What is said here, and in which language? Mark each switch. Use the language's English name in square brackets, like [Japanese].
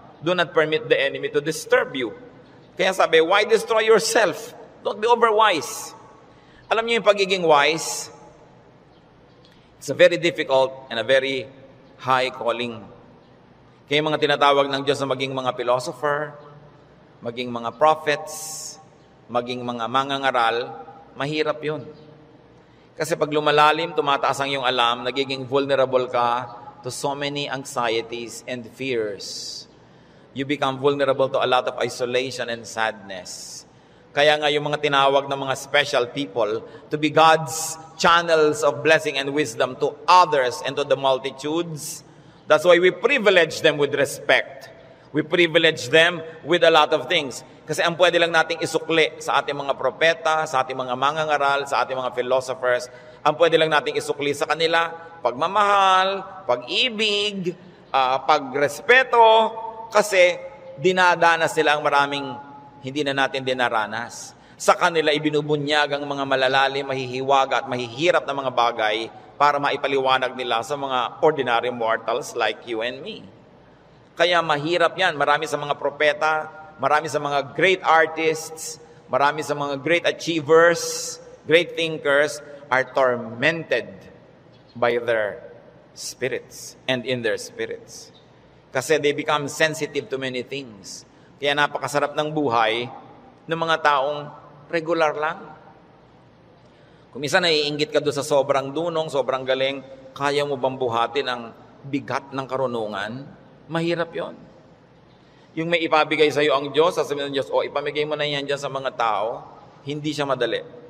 [English] Do not permit the enemy to disturb you. Kaya sabi, why destroy yourself? Don't be overwise. Alam niyo yung pagiging wise, it's a very difficult and a very high calling. [Filipino] Kaya mga tinatawag ng Diyos na maging mga philosopher, maging mga prophets, maging mga mangangaral, mahirap yun. Kasi pag lumalalim, tumataas ang iyong alam, nagiging vulnerable ka to so many anxieties and fears. [English] You become vulnerable to a lot of isolation and sadness. Kaya nga yung mga tinawag ng mga special people to be God's channels of blessing and wisdom to others and to the multitudes. That's why we privilege them with respect. We privilege them with a lot of things. [Filipino] Kasi ang pwede lang nating isukli sa ating mga propeta, sa ating mga mangangaral, sa ating mga philosophers, ang pwede lang nating isukli sa kanila, pagmamahal, pag-ibig, pagrespeto, kasi dinadanas nila ang maraming hindi na natin dinaranas. Sa kanila ibinubunyag ang mga malalalim, mahihiwaga at mahihirap na mga bagay para maipaliwanag nila sa mga ordinary mortals like you and me. [English] Kaya mahirap yan. Marami sa mga propeta, marami sa mga great artists, marami sa mga great achievers, great thinkers are tormented by their spirits and in their spirits. Kasi they become sensitive to many things. [Filipino] Kaya napakasarap ng buhay ng mga taong regular lang. Kung minsan naiinggit ka doon sa sobrang dunong, sobrang galing, kaya mo bang buhatin ang bigat ng karunungan? Mahirap yon. Yung may ipabigay sa iyo ang Diyos, sasabihin ng Diyos, ipamigay mo na yan dyan sa mga tao, hindi siya madali.